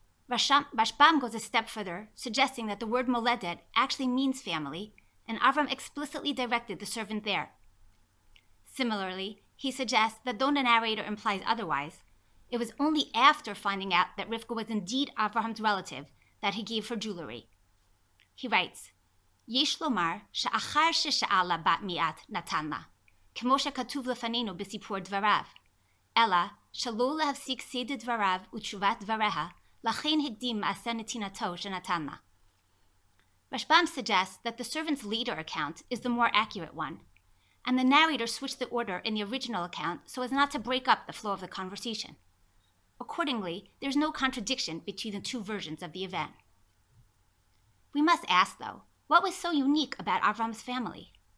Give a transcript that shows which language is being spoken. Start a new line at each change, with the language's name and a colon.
English: Rashbam goes a step further, suggesting that the word moledet actually means family, and Avram explicitly directed the servant there. Similarly, he suggests that though the narrator implies otherwise, it was only after finding out that Rivka was indeed Abraham's relative that he gave her jewelry. He writes,
Hebrew: יש לומר שאחר ששאל לה בת מיעט נתן לה, כמו שכתוב לפנינו בסיפור דבריו, אלא שלא להפסיק סדר דבריו ותשובת דבריה, לכן הקדים מעשה נתינתו שנתן לה.
English: Rashbam suggests that the servant's later account is the more accurate one, and the narrator switched the order in the original account so as not to break up the flow of the conversation. Accordingly, there's no contradiction between the two versions of the event. We must ask, though, what was so unique about Avram's family?